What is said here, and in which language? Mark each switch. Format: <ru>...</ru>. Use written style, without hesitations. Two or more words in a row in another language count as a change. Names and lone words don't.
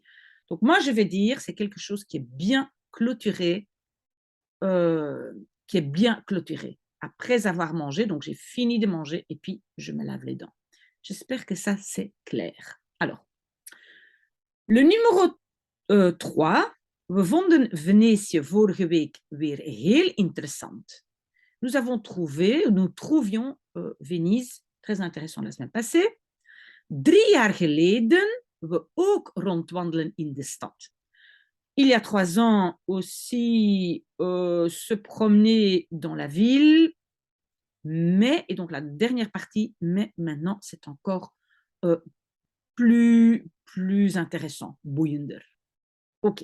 <fr>Donc moi, je vais dire, c'est quelque chose qui est bien clôturé, après avoir mangé. Donc j'ai fini de manger et puis je me lave les dents. J'espère que ça, c'est clair. Alors, le numéro 3.</fr> <nl>We vonden Venetië vorige week weer heel interessant.</nl> <fr>Nous trouvions Venise très intéressant la semaine passée.</fr> <nl>3 jaar geleden we ook rondwandelen in de stad.</nl> <fr>Il y a 3 ans aussi, se promener dans la ville, mais, et donc la dernière partie, mais maintenant c'est encore plus intéressant, boeiender. Ok.</fr>